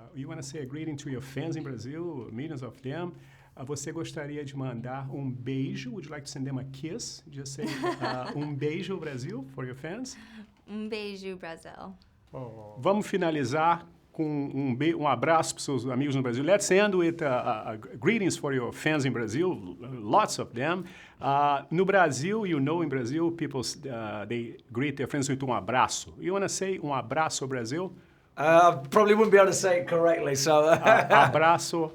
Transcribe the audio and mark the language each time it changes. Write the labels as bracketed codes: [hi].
[en] You want to say a greeting to your fans in Brazil, millions of them. [pt] Você gostaria de mandar beijo? [en] Would you like to send them a kiss? Just say beijo, Brasil, for your fans. [pt] Beijo, Brasil. Oh. Vamos finalizar com abraço para os seus amigos no Brasil. [en] Let's end with greetings for your fans in Brazil, lots of them. [pt] No Brasil, [en] in Brazil, people they greet their friends with abraço. You want to say abraço, Brasil? Probably wouldn't be able to say it correctly, so... [pt] abraço.